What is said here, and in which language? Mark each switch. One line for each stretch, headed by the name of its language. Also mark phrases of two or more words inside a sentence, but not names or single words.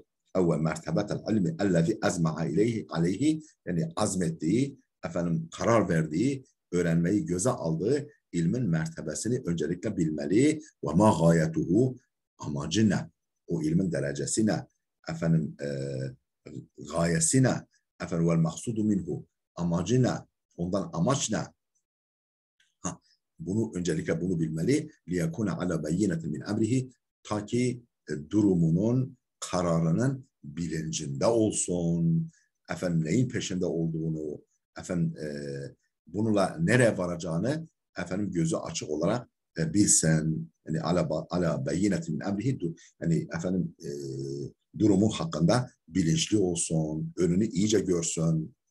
Arabic: أول مرتبة العلم الذي عزم عليه,
Turkish: yani azmettiği, efendim karar verdiği, öğrenmeyi göze aldığı ilmin mertebesini öncelikle bilmeli.
Arabic: وما غايته,
Turkish: amacı ne? O ilmin derecesi ne? Efendim gayesi ne? Efendim
Arabic: والمقصود منه,
Turkish: amacı ne? Ondan amaç ne? Öncelikle bunu bilmeli.
Arabic: لِيَكُونَ عَلَى بَيِّنَةٍ مِنْ اَمْرِهِ
Turkish: Ta ki durumunun, kararının bilincinde olsun. Efendim neyin peşinde olduğunu, efendim bununla nereye varacağını efendim gözü açık olarak bilsen. Yani
Arabic: على بينة من أمره,
Turkish: yani efendim durumu hakkında bilinçli olsun, önünü iyice görsün.